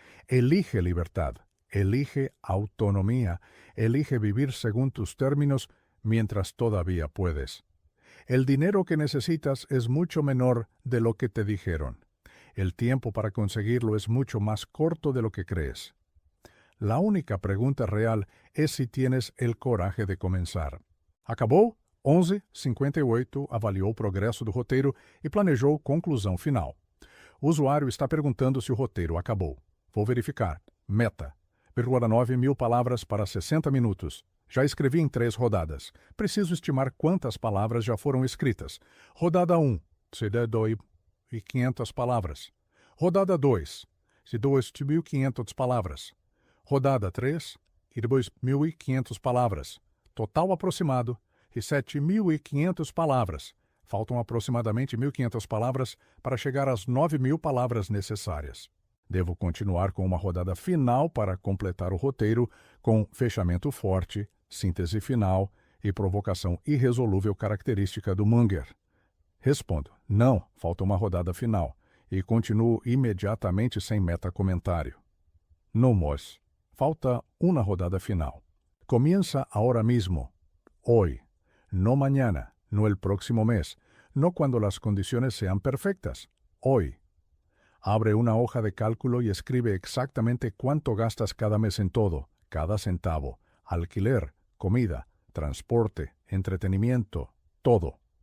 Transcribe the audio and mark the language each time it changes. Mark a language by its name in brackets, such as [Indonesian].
[Spanish] Elige libertad, elige autonomía, elige vivir según tus términos mientras todavía puedes. El dinero que necesitas es mucho menor de lo que te dijeron. El tiempo para conseguirlo es mucho más corto de lo que crees. La única pregunta real es si tienes el coraje de comenzar. [Portuguese] Acabou? 11:58 avaliou o progresso do roteiro e planejou conclusão final. O usuário está perguntando se o roteiro acabou. Vou verificar. Meta. 9.000 palavras para 60 minutos. Já escrevi em 3 rodadas. Preciso estimar quantas palavras já foram escritas. Rodada 1. Se der 2.500 palavras. Rodada 2. Se 2.500 palavras. Rodada 3. E depois 1.500 palavras. Total aproximado. E 7.500 palavras. Faltam aproximadamente 1.500 palavras para chegar às 9.000 palavras necessárias. Devo continuar com uma rodada final para completar o roteiro com fechamento forte, síntese final e provocação irresolúvel característica do Munger. Respondo, não, falta uma rodada final, e continuo imediatamente sem meta-comentário. [Spanish] No más, [Portuguese] falta uma rodada final. [Spanish] Comienza ahora mismo, hoy, no mañana, no el próximo mes, no cuando las condiciones sean perfectas, hoy. Abre una hoja de cálculo y escribe exactamente cuánto gastas cada mes en todo, cada centavo, alquiler, comida, transporte, entretenimiento, todo.